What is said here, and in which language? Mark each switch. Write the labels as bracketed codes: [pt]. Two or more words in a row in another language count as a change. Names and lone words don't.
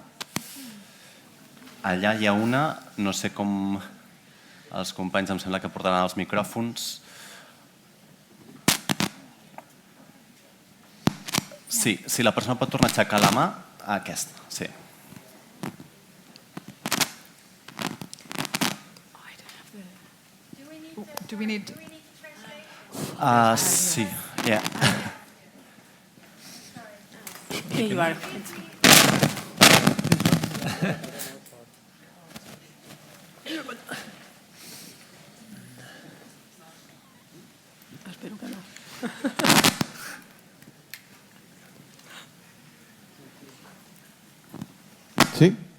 [ca] Allà hi ha una, no sé com els companys em sembla que portaran els micròfons. Sí, si la persona pot tornar a aixecar la mà, aquesta, sí. [en] Do we need... Sí, yeah. Here you are. [ca] Espero que no. Sí?